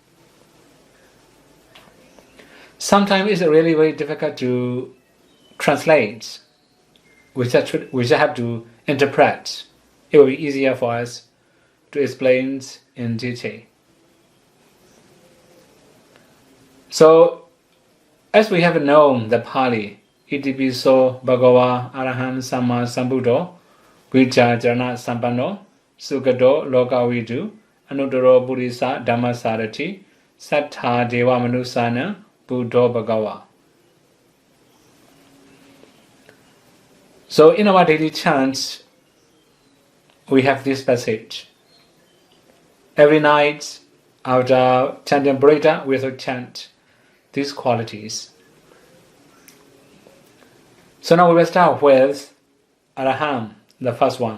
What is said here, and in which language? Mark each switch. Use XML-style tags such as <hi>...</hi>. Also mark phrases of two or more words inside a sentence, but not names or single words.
<en>Sometimes it's really very difficult to translate. We just have to interpret. It will be easier for us to explain in detail. So, as we have known the Pali,</en> <pi>Itipiso Bhagava Araham Samma Sambuddho Vichārana Sampanno Sukado Lokavidu Anuttaro Buddhisa Dhammasarati Sattha Deva Manusana Buddho Bhagava.</pi> <en>So in our daily chants, we have this passage. Every night after chanting Buddha, we also chant these qualities. So now we will start with Araham, the first one.</en>